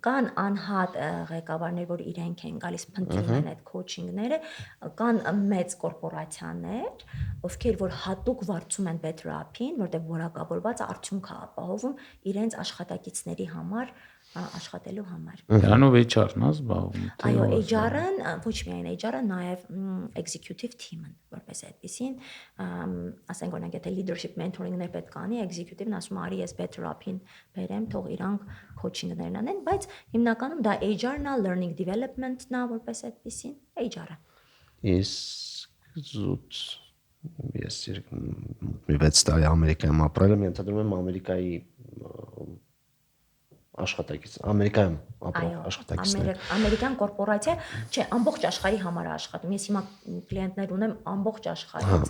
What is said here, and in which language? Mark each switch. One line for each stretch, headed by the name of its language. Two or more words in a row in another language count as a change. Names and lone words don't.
Armenian: Կան անհատ ղեկավարներ, որ իրենք են գալիս փնտրում են այդ coaching-ները, կան մեծ կորպորացիաներ, ովքեր որ հատուկ վարձում են Better App-ին, որտեղ որակավորված արդյունք է ապահովում իրենց աշխատակիցների համար աշխատելու համար։ Դրանով HR-ն է զբաղվում։ Այո, HR-ն, ոչ միայն HR-ը, նաև
English: executive team-
Armenian: ն, որպես այդպեսին, ասենք օրինակ, եթե
English: leadership mentoring-
Armenian: ներ պետք անի, executive-ն ասում է, արի ես Better App-ին բերեմ, թող իրանք coaching-ներն անեն, բայց հիմնականում դա HR-ն է,
English: learning development-
Armenian: ն է, որպես այդպեսին, HR-ը։ Իսկ զուտ ես մի 6 տարի Ամերիկայում ապրել եմ, ենթադրում եմ Ամերիկայի աշխատակից, Ամերիկայում ապրող աշխատակիցներ։ Ամերիկյան կորպորացիա, չէ, ամբողջ աշխարհի համար է աշխատում։ Ես հիմա կլիենտներ ունեմ ամբողջ աշխարհից։